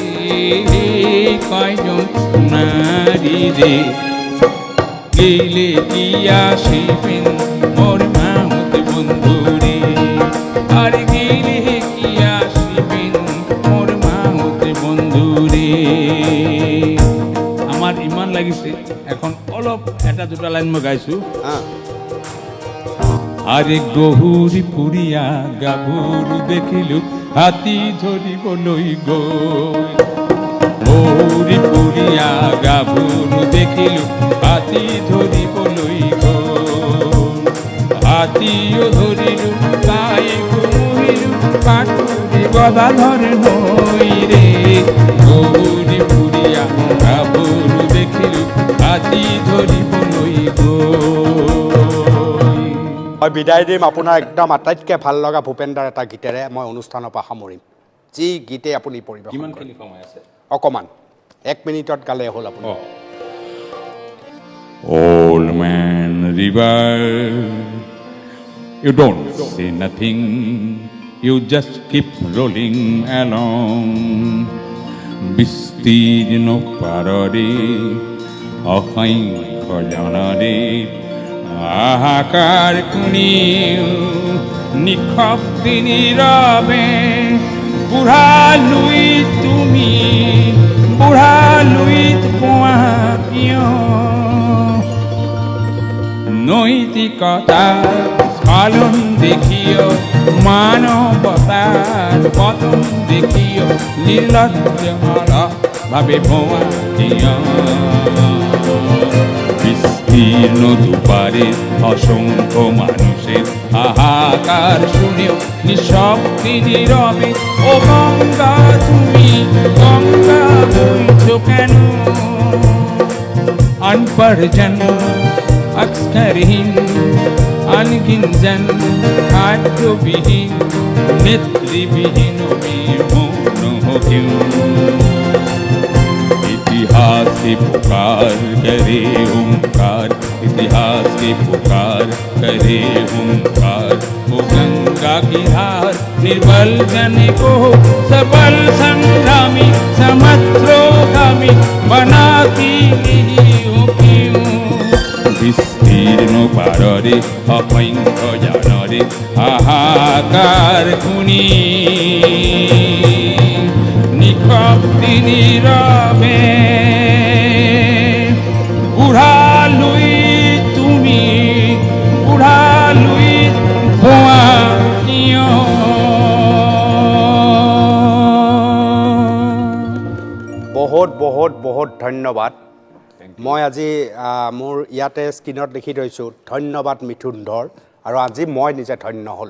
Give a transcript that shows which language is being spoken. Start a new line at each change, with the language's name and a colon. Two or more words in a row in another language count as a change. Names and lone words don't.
Assamese: কয়জন নারী রে গেলে কি আসিবেন মোর মামত বন্ধু রে আর গেলে কি আসিবেন মোর মামত বন্ধু রে আমার ইমান লাগিছে এখন অলপ এটা দুটা লাইন মই গাইছো আরে গহুরি পুরিয়া গাভরু দেখিলু হাতি ধরিবলৈ গৈ গহুরি পুরিয়া গাভরু দেখিলু হাতি ধরিবলৈ গৈ হাতিও ধরিলু তাই ঘুরিলু কাটুরি গদাধর নই রে গহুরি পুরিয়া গাভরু দেখিলু হাতি ধরিবলৈ গৈ মই বিদায় দিম আপোনাৰ একদম আটাইতকৈ ভাল লগা ভূপেন্দাৰ এটা গীতেৰে মই অনুষ্ঠানৰ পৰা সামৰিম যি গীতে আপুনি পৰিৱেশন কিমানখিনি সময় আছে অকণমান 1 মিনিটত গালে হ'ল আপুনি
English: Old man river, you don't say nothing, you just keep rolling along.
Assamese: বিস্তীর্ণ পাররে অসংখ্য জনরে হাহাকার শুনিও নিঃশব্দে নীরৱে বুঢ়া লুইত তুমি বুঢ়া লুইত পোৱা কিয় নৈতিকতাৰ স্খলন দেখিও মানৱতাৰ পতন দেখিও নির্লজ্জ ভাবে ভোয়া কিয়
Bangla: বিস্তীর্ণ দুপারে অসংখ্য মানুষের হাহাকার শুনেও নিঃশব্দে নীরবে ও গঙ্গা তুমি গঙ্গা বইছো কেন
Hindi: अनपढ़ अक्षरहीन अनगिनजन खाद्यविहीन नेत्रीविहीन मौन हो क्यों इतिहास की पुकार करे ओंकार इतिहास की पुकार करे ओंकार वो गंगा की धार निर्बल जन को सबल संग्रामी समत्रोगामी बनाती नहीं हो क्यों
Assamese: বিস্তীৰ্ণ পাৰৰে অসংখ্য জনৰে হাহাকাৰ শুনি নিঃশব্দে নীরবে বুঢ়া লুইত তুমি বুঢ়া লুইত পোৱা কিয় বহুত বহুত বহুত ধন্যবাদ মই আজি মোৰ ইয়াতে স্ক্ৰীনত লিখি থৈছোঁ ধন্যবাদ মিথুন ধৰ আৰু আজি মই নিজে ধন্য হ'লোঁ